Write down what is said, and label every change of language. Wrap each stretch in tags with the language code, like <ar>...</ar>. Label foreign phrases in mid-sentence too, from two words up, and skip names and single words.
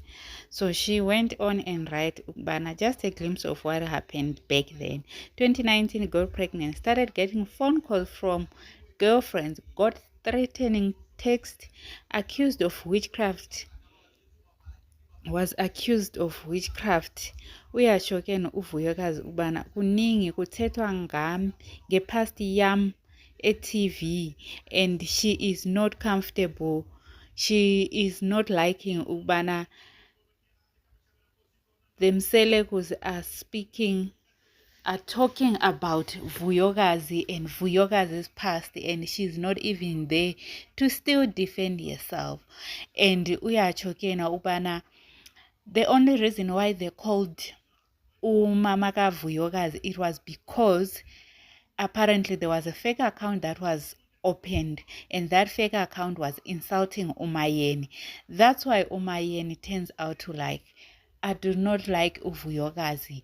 <en>So she went on and write Bana, just a glimpse of what happened back then. 2019 got pregnant, started getting phone calls from girlfriends, got threatening text, accused of witchcraft, was accused of witchcraft.</en> <xh>Uyashokeni uVuyokazi ubana kuningi kuthethwa ngami ngepast yam e-TV</xh> <en>and she is not comfortable. She is not liking ubana the Mselekus are talking about Vuyokazi and Vuyokazi's past, and she's not even there to still defend herself. And</en> <xh>uyachokena ubana</xh> <en>the only reason why they called Umamaka Vuyokazi, it was because apparently there was a fake account that was opened, and that fake account was insulting Umayeni. That's why Umayeni turns out to like, I do not like Uvuyokazi.</en>